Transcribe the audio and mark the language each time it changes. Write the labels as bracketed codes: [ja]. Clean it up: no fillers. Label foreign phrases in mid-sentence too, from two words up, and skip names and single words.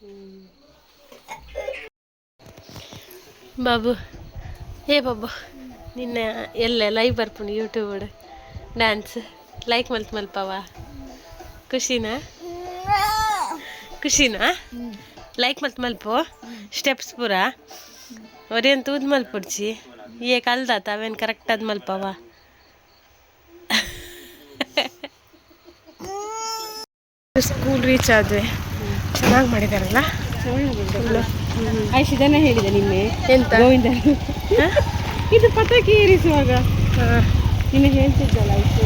[tcy] ಬಾಬು ಏ ಬಾಬು ನಿನ್ನ ಎಲ್ಲ ಲೈವ್ ಬರ್ಪುಂಡು ಯೂಟ್ಯೂಬ್ [en] dance like [tcy] ಮಲ್ಪವ ಖುಷಿನಾ ಲೈಕ್ ಮಲ್ಪು ಸ್ಟೆಪ್ಸ್ ಪೂರ ಒರೇನು ತೂದ್ ಮಲ್ಪುಡ್ಚಿ ಏ ಕಲ್ದಾತ ಅವೇನು ಕರೆಕ್ಟ್ ಅದು ಮಲ್ಪವ [en] school reach [tcy] ಆದ್ವಿ [kn] ಚೆನ್ನಾಗಿ ಮಾಡಿದಾರಲ್ಲ ಆಯ್ತು ಇದನ್ನ ಹೇಳಿದೆ ನಿನ್ನೆ ಎಂತ ಗೋವಿಂದ ಇದು ಪಟಾಕಿ ಏರಿಸುವಾಗ ನಿನ್ನೆ ಹೇಳ್ತಿದ್ದಲ್ಲ ಆಯ್ತು